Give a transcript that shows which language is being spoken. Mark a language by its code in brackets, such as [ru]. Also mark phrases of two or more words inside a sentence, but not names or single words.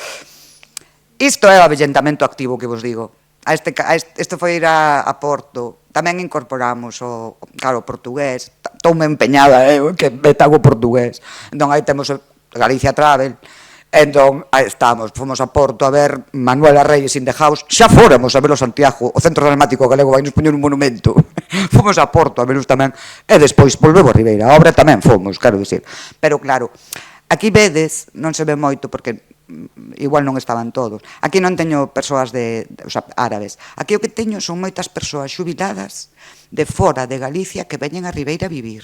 [gl] Isto é o avellentamento activo que vos digo. Este foi ir a Porto. Tamén incorporamos o portugués. Estou-me empeñada, que me tago portugués. Entón, aí temos Galicia Travel. Entón, aí estamos, fomos a Porto a ver Manuela Reyes in the House. Xa fóramos a ver o Santiago, o Centro Dramático Galego vai nos poñer un monumento. Fomos a Porto a veros tamén, e despois volvemos a Ribeira. A obra tamén fomos, quero dicir. Pero claro, aquí vedes, non se ve moito porque igual non estaban todos. Aquí non teño persoas árabes. Aquí o que teño son moitas persoas xubiladas de fora de Galicia que veñen a Ribeira a vivir.